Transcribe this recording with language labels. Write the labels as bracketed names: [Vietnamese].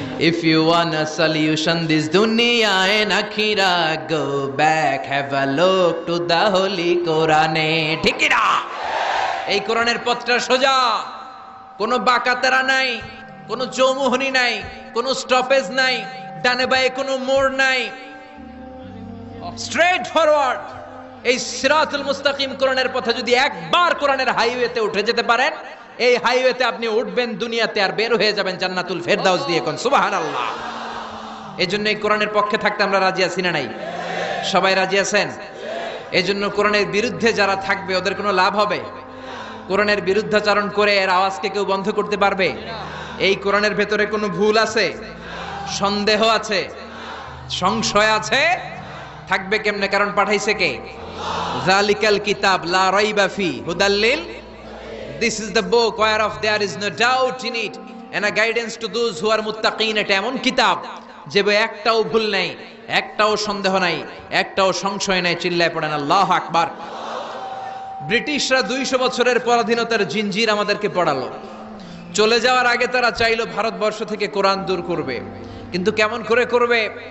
[English] If you want a solution this dunya and akhirah, go back, have a look to the holy Quran. [Bangla] ঠিক না? এই কোরআনের পথটা সোজা, কোনো বাঁকাতেরা নাই, কোনো চৌমুহনী নাই, কোনো স্টপেজ নাই, ডানে বাঁয়ে কোনো মোড় নাই, স্ট্রেট ফরওয়ার্ড। এই সিরাতুল মুস্তাকিম কোরআনের পথে যদি একবার কোরআনের হাইওয়েতে উঠে যেতে পারেন, এই হাইওয়েতে আপনি উঠবেন দুনিয়াতে, আর বের হয়ে যাবেন জান্নাতুল ফেরদাউস দিয়ে। কোন সুবহানাল্লাহ। এজন্য এই কোরআনের পক্ষে থাকতে আমরা রাজি আছি না নাই? সবাই রাজি আছেন? এজন্য কোরআনের বিরুদ্ধে যারা থাকবে ওদের কোনো লাভ হবে? কোরআনের বিরুদ্ধাচরণ করে এর আওয়াজকে কেউ বন্ধ করতে পারবে? এই কোরআনের ভেতরে কোনো ভুল আছে, সন্দেহ আছে, সংশয় আছে? থাকবে কেমনে? কারণ পাঠাইছে কে? [Arabic] যালিকাল কিতাব লা রাইবা ফি হুদাল্লিল, [English] this is the book whereof there is no doubt in it and a guidance to those who are muttaqin। [Bangla] এটা এমন কিতাব যে বই একটাও ভুল নাই, একটাও সন্দেহ নাই, একটাও সংশয় নাই। চিল্লায় পড়েন আল্লাহু আকবার। ব্রিটিশরা 200 বছরের পরাধীনতার জিঞ্জির আমাদেরকে পড়ালো। চলে যাওয়ার আগে তারা চাইলো ভারতবর্ষ থেকে কোরআন দূর করবে, কিন্তু কেমন করে করবে?